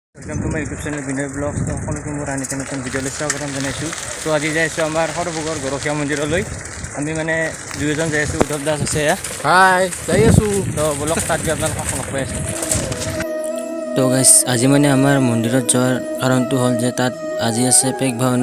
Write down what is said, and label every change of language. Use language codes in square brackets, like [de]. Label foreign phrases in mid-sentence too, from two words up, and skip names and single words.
[en] welcome to my YouTube channel Vinay Blogs. [as] तो সকলোকে মোৰ আন এটা নতুন ভিডিঅ'লৈ স্বাগতম জনাইছোঁ। তো আজি যাই আছোঁ আমাৰ সৰভোগৰ গৰখীয়া মন্দিৰলৈ। আমি মানে দুয়োজন যাই আছোঁ। উদ্ধৱ দাস আছে এয়া। হাই যাই আছোঁ। তো বলক তাত গৈ আপোনালোকক লগ পাই আছোঁ। তো গাইছ আজি মানে আমাৰ মন্দিৰত যোৱাৰ কাৰণটো হ'ল যে তাত আজি আছে পেগ ভাওনা।